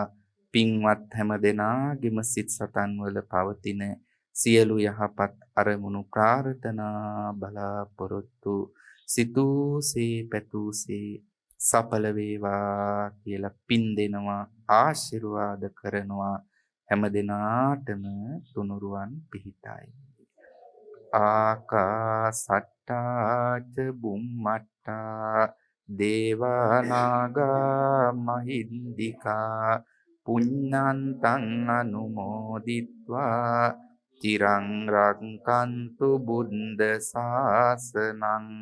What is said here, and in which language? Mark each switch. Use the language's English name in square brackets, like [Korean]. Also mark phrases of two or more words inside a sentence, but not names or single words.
[Sinhala] පින්වත් හැම දෙනාගේම සිත් සතන් වල පවතින සියලු යහපත් අරමුණු ප්‍රාර්ථනා බලාපොරොත්තු සිතූසේ පැතූසේ සඵල වේවා කියලා පින් දෙනවා ආශිර්වාද කරනවා. හැම දිනාටම තුනුරුවන් පිහිටයි. [Pali] ආකාසට්ටා ච බුම්මට්ටා දේවා නාග මහින්దికා පුඤ්ඤන්තං අනුමෝදිත්වා චිරං රක්칸තු බුද්ධ ශාසනං.